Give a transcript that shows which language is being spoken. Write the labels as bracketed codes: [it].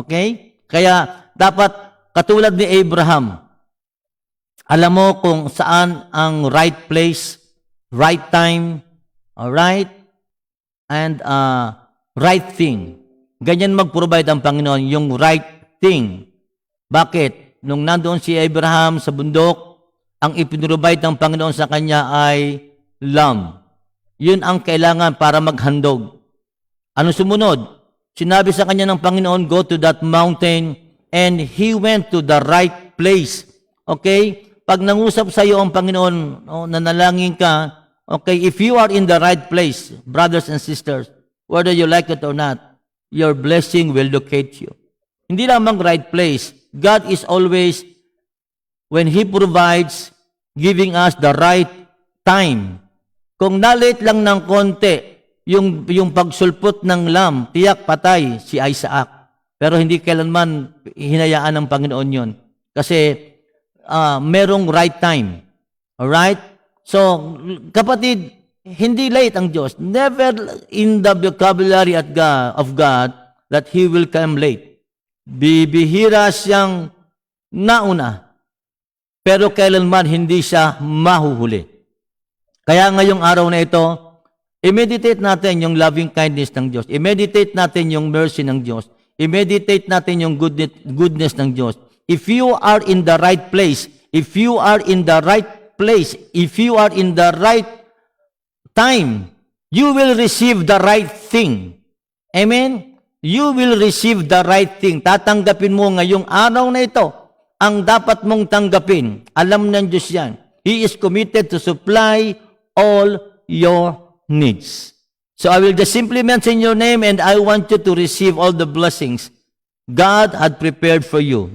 [tl] Okay? Kaya dapat katulad ni Abraham, alam mo kung saan ang [en] right place, right time, alright, and right thing. [tl] Ganyan mag-provide ang Panginoon, yung right thing. Bakit? Nung nandoon si Abraham sa bundok, ang ipinrovide ng Panginoon sa kanya ay lamb. Yun ang kailangan para maghandog. Ano sumunod? Sinabi sa kanya ng Panginoon, [en] go to that mountain, and he went to the right place. Okay? [tl] Pag nangusap sa iyo ang Panginoon, nanalangin ka, [en] okay, if you are in the right place, brothers and sisters, whether you like it or not, your blessing will locate you. [tl] Hindi lamang right place. [en] God is always, when He provides, giving us the right time. [tl] Kung na-late lang ng konti, yung pagsulpot ng lamb, tiyak patay si Isaac. Pero hindi kailanman hinayaan ng Panginoon yon. Kasi merong [en] right time. [tl] Alright? So, kapatid, hindi late ang Diyos. [en] Never in the vocabulary of God that He will come late. [tl] Bibihira siyang nauna. Pero kailanman hindi siya mahuhuli. Kaya ngayong araw na ito, i-meditate natin yung loving kindness ng Diyos. I-meditate natin yung mercy ng Diyos. I-meditate natin yung goodness ng Diyos. [en] If you are in the right place, if you are in the right place, if you are in the right time, you will receive the right thing. Amen? You will receive the right thing. [tl] Tatanggapin mo ngayong araw na ito ang dapat mong tanggapin. Alam ng Diyos yan. [en] He is committed to supply all your needs. So I will just simply mention your name and I want you to receive all the blessings God had prepared for you.